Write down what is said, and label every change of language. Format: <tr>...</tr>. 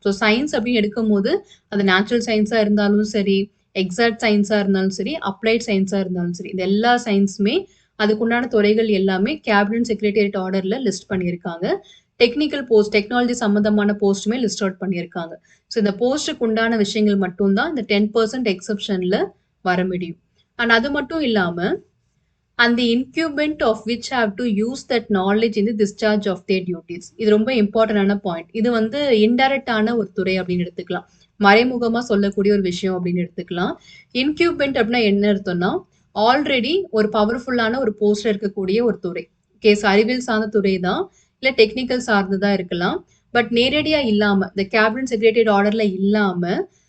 <ta>So science அப்படின்னு எடுக்கும்போது, அது நேச்சுரல் சயின்ஸா இருந்தாலும் சரி, எக்ஸாக்ட் சயின்ஸா இருந்தாலும் சரி, அப்ளைட் சயின்ஸா இருந்தாலும் சரி, இந்த எல்லா சயின்ஸுமே அதுக்குண்டான துறைகள் எல்லாமே கேபினட் செக்ரட்டேரியட் ஆர்டர்ல லிஸ்ட் பண்ணியிருக்காங்க. டெக்னிக்கல் போஸ்ட், டெக்னாலஜி சம்பந்தமான போஸ்ட்டுமே லிஸ்ட் அவுட் பண்ணியிருக்காங்க. ஸோ இந்த போஸ்ட்டுக்கு உண்டான விஷயங்கள் மட்டும் தான் இந்த 10% எக்ஸப்ஷன்ல வர முடியும். அண்ட் அது மட்டும் இல்லாம,</ta> <en>and the incumbent of which have to use that knowledge in the discharge of their duties.</en> <ta>இது ரொம்ப இம்பார்ட்டன்டான பாயிண்ட். இது வந்து இன்டைரக்டான ஒரு துறை அப்படின்னு எடுத்துக்கலாம். மறைமுகமா சொல்லக்கூடிய ஒரு விஷயம் அப்படின்னு எடுத்துக்கலாம். இன்கியூபென்ட் அப்படின்னா என்ன அர்த்தம்னா, ஆல்ரெடி ஒரு பவர்ஃபுல்லான ஒரு போஸ்ட்ல இருக்கக்கூடிய ஒரு துறை. கேஸ் அறிவியல் சார்ந்த துறை தான், இல்ல டெக்னிக்கல் சார்ந்ததா இருக்கலாம். பட் நேரடியா இல்லாம, இந்த கேபினட் செக்ரட்டேரியட் ஆர்டர்ல இல்லாம,</ta>